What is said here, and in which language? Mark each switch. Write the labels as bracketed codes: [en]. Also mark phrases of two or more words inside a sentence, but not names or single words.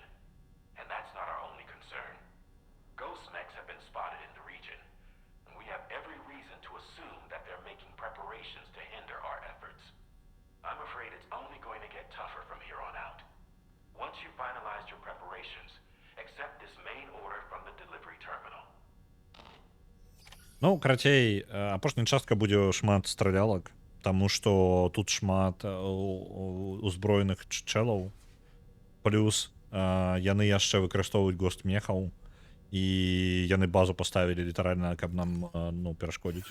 [en] And that's not our only concern. Ghost mechs have been spotted in the region, and we have every reason to assume that they're making preparations to hinder our efforts. I'm afraid it's only going to get tougher from here on out. Once you've finalized your preparations, accept this main order from the delivery terminal. [be] Ну, карацей, апошняя частка будзе шмат стралялак, таму што тут шмат узброеных чэлаў. Плюс яны яшчэ выкарыстоўваюць гост-мехаў, і яны базу паставілі літаральна, каб нам ну, перашкодзіць.